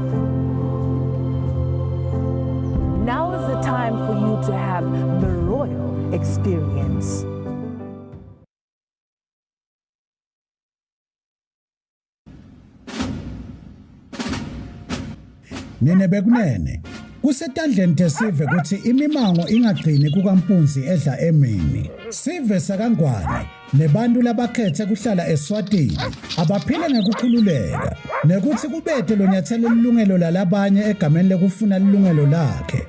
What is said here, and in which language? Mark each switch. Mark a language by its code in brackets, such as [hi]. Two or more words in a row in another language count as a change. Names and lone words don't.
[en] Now is the time for you to have the royal experience. [ss] Nene bekunene kusetandleni tesive kuthi imimango ingagcini kukampunzi edla emini sive sakangwane nebantu labakhethe kuhlala eSwatini abaphile ngekukhululeka nekuthi kubethe lo nyathelo lilungelo lalabanye egameni lekufuna lilungelo lakhe.